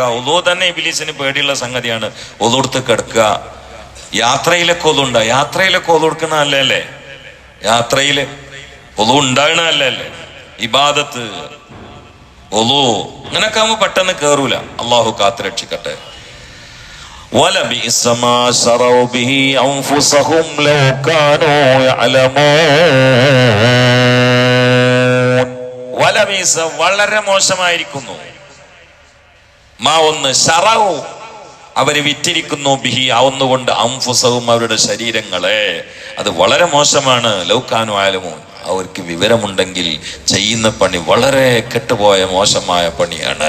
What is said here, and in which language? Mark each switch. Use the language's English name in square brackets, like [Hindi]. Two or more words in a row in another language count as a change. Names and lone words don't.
[Malayalam] ഒലോ തന്നെ ഇബ്ലീസിന് പേടിയുള്ള സംഗതിയാണ്. ഒലോടുത്ത് കിടക്കുക. യാത്രയിലൊക്കെ ഒലുണ്ട, യാത്രയിലൊക്കെ ഒലു കൊടുക്കുന്ന അല്ലേ, യാത്രയില് ഒലു ഉണ്ടാകണല്ലേ ഇബാദത്ത്. ഒലു ഇങ്ങനൊക്കെ ആകുമ്പോ പെട്ടെന്ന് കേറൂല. അള്ളാഹു കാത്ത് രക്ഷിക്കട്ടെ. [Arabic] وَلَبِئْسَ مَا شَرَوْا بِهِ أَنفُسَهُمْ لَوْ كَانُوا يَعْلَمُونَ. [Malayalam] വലബീസ വളരെ മോശമായിരിക്കുന്നു. ഒന്ന് ശറഉ അവര് വിറ്റിരിക്കുന്നു, ബിഹി ഒന്നുകൊണ്ട്, അൻഫുസഹും അവരുടെ ശരീരങ്ങളെ. അത് വളരെ മോശമാണ്. [Arabic] لو كانوا يعلمون, [Malayalam] അവർക്ക് വിവരമുണ്ടെങ്കിൽ ചെയ്യുന്ന പണി വളരെ കെട്ടുപോയ മോശമായ പണിയാണ്.